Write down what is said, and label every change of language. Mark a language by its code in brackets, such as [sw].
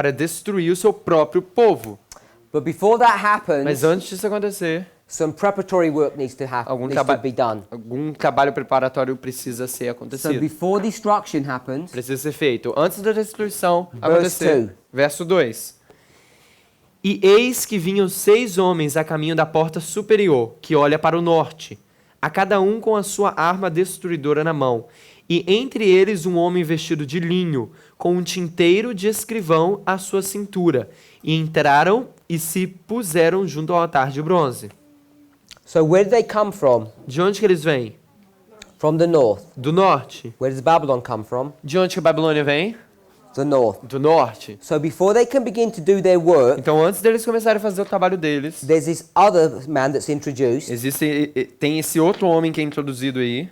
[pt] destruir o seu próprio povo. [en] But before that [pt] Mas [en] happens, [pt] antes disso acontecer, [en] Some preparatory work needs to be done. [pt] Algum trabalho preparatório precisa ser [en] So [pt] acontecido. [en] before destruction happens, [pt] Precisa ser feito antes da destruição [en] Verse [pt] acontecer. [en] 2. [pt] Verso 2. E eis que vinham 6 homens a caminho da porta superior, que olha para o norte, a cada um com a sua arma destruidora na mão. E entre eles um homem vestido de linho, com um tinteiro de escrivão à sua cintura. E entraram e se puseram junto ao altar de bronze. [en] so where did they come from? [pt] De onde que eles vêm? [en] From the north. [pt] Do norte. [en] Where does Babylon come from? [pt] De onde que a Babilônia vem? [en] The north. [pt] Do norte. [en] So before they can begin to do their work, [pt] Então, antes deles começarem a fazer o trabalho deles, [en] there's this other man that's introduced, [pt] tem esse outro homem que é introduzido aí,